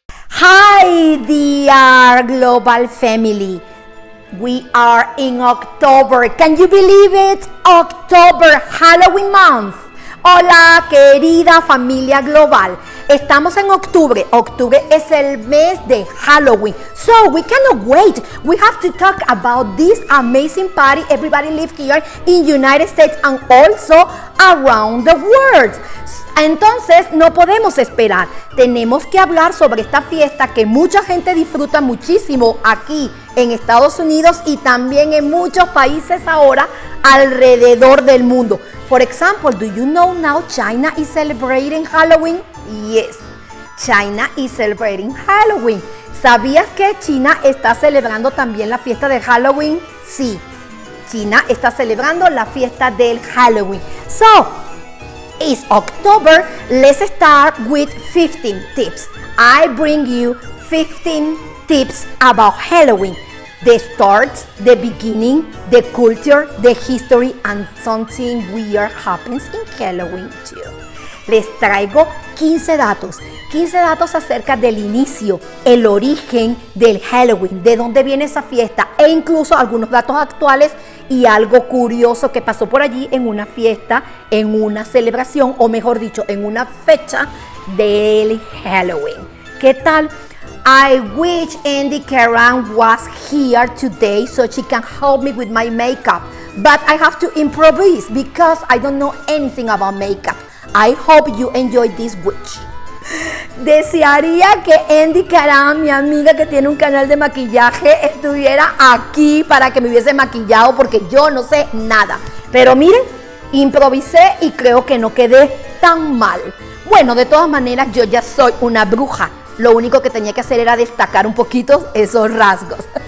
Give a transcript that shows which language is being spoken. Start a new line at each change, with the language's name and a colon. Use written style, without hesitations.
English: Hi dear global family. We are in October. Can you believe it? October, Halloween month.
Spanish: Hola, querida familia global. Estamos en octubre. Octubre es el mes de Halloween.
English: So we cannot wait. We have to talk about this amazing party everybody lives here in United States and also around the world.
Spanish: Entonces no podemos esperar. Tenemos que hablar sobre esta fiesta que mucha gente disfruta muchísimo aquí en Estados Unidos y también en muchos países ahora alrededor del mundo.
English: For example, do you know now China is celebrating Halloween? Yes, China is celebrating Halloween.
Spanish: ¿Sabías que China está celebrando también la fiesta de Halloween? Sí, China está celebrando la fiesta del Halloween.
English: So, it's October. Let's start with 15 tips. I bring you 15 tips about Halloween. The start, the beginning, the culture, the history, and something weird happens in Halloween too.
Spanish: Les traigo 15 datos acerca del inicio, el origen del Halloween, de dónde viene esa fiesta e incluso algunos datos actuales y algo curioso que pasó por allí en una fiesta, en una celebración o mejor dicho, en una fecha del Halloween. ¿Qué tal?
English: I wish Andy Karan was here today so she can help me with my makeup. But I have to improvise because I don't know anything about makeup. I hope you enjoy this witch.
Spanish: Desearía que Andy Karan, mi amiga que tiene un canal de maquillaje, estuviera aquí para que me hubiese maquillado porque yo no sé nada. Pero miren, improvisé y creo que no quedé tan mal. Bueno, de todas maneras yo ya soy una bruja. Lo único que tenía que hacer era destacar un poquito esos rasgos.